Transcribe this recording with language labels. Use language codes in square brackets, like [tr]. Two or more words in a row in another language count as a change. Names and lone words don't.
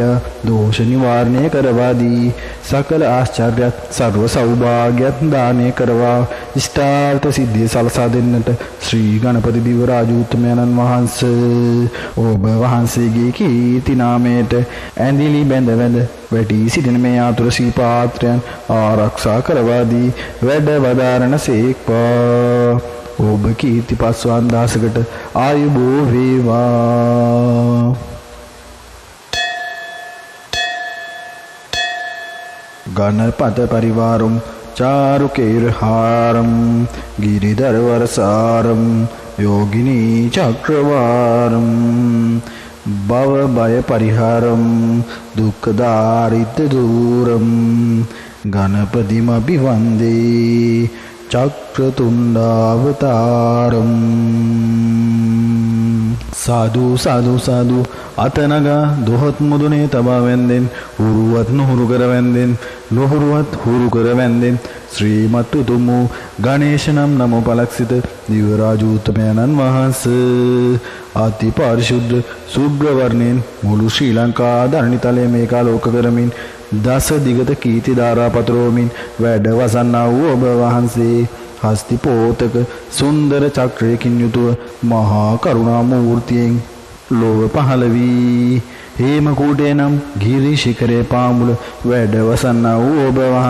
[si] දෝෂ නිවාරණය කරවා දී සකල ආශ්චර්යත් සර්ව සෞභාග්‍යත් දානය කරවා ඉෂ්ටාර්ථ සිද්ධිය සලසා දෙන්නට ශ්‍රී ගණපති දිව්‍ය රාජෝත්තමයන්න් වහන්සේ ඔබ වහන්සේගේ කීර්ති නාමයට ඇඳිලි බැඳ වැඳ වැටි සිටින මේ ආතුර ශ්‍රී පාත්‍රයන් ආරක්ෂා කරවා දී වැඩ වදාරණ සේක්වා ඔබ කීර්ති පස්වන් දාසකට ආයුබෝ වේවා. [sa] ගණපත පරිවාරම් चारुकेरहारं गिरिधरवरसारं योगिनी चक्रवारं भवभयपरिहारं दुःखदारिद्र्यदूरं गणपतिमभिवन्दे चक्रतुण्डावतारम्. [pi] සාධු සාධු සාධු [si] අතනගා දොහොත් මුදුනේ තබා වැන්දෙන් උරුවත් නුහුරු කර වැන්දෙන් නොහුරුවත් හුරු කර වැන්දෙන් ශ්‍රීමත් උතුම් වූ ගණේශ නම් නමෝ පලක්සිත දිව්‍ය රාජෝත්තමයන්න් වහන්සේ අති පාරිශුද්ධ සුබ්‍ර වර්ණයෙන් මුළු ශ්‍රී ලංකා ධරණිතලයේ මේකාලෝක කරමින් දස දිගත කීර්ති ධාරා පතරෝමින් වැඩ වසන්නා වූ ඔබ වහන්සේ හස්ති පෝතක සුන්දර චක්‍රයකින් යුතුව මහා කරුණා මූර්තියෙන් ලෝව පහළ වී හේමකූටේ නම් ගිරි ශිඛරේ පාමුල වැඩ වසන්නා වූ ඔබ